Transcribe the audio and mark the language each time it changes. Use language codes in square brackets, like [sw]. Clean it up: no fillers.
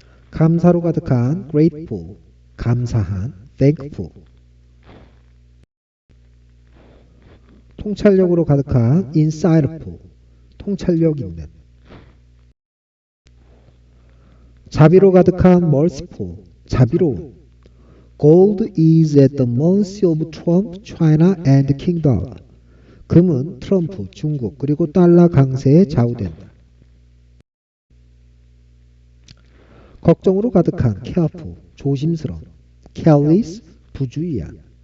[ko] 감사로 가득한 grateful, 감사한, thankful. 통찰력으로 가득한 insightful, 통찰력 있는. 자비로 가득한 merciful, 자비로운. [en] Gold is at the mercy of Trump, China and King Dollar. [ko] 금은 트럼프, 중국, 그리고 달러 강세에 좌우된다. 걱정으로 가득한 careful, 조심스러운. careless, 부주의한.